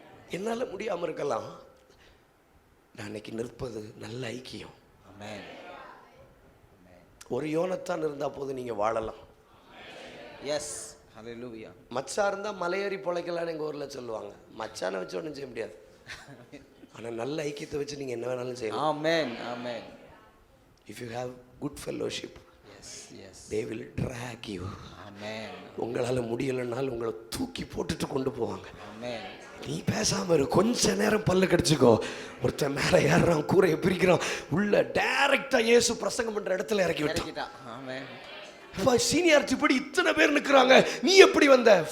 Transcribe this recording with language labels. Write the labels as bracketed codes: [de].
[ta] என்னால முடியாம இருக்கலாம், நான் இன்னைக்கு நிற்பது நல்ல ஐக்கியம். ஆமென். ஒரு யோனத்தான் இருந்தா போது நீங்க வாழலாம். எஸ், ஹalleluya. மச்சா இருந்தா மலையேறி பொழைக்கலாம்னு எங்க ஊர்ல சொல்லுவாங்க. மச்சானை வச்சு ஒன்றும் செய்ய முடியாது. ஆனா நல்ல ஐக்கியத்தை வச்சு நீங்க என்ன வேணாலும் செய்யலாம். ஆமென், ஆமென். [en] If you have good fellowship, yes, they will drag you. [ta] ஆமென். உங்களால முடியலனாலும் உங்களை தூக்கி போட்டுட்டு கொண்டு போவாங்க. ஆமென். நீ பேசாம இரு, கொஞ்ச நேரம் பல்ல கடிச்சுக்கோ. ஒருத்தன் மேல ஏறான், கூரையை பிரிக்கிறான், உள்ள டைரக்டா இயேசு பிரசங்கம் பண்ற இடத்துல இறக்கி விட்டான். ஆமென். சீனியாரிட்டி படி இத்தனை பேர் நிற்கிறாங்க, நீ எப்படி வந்த?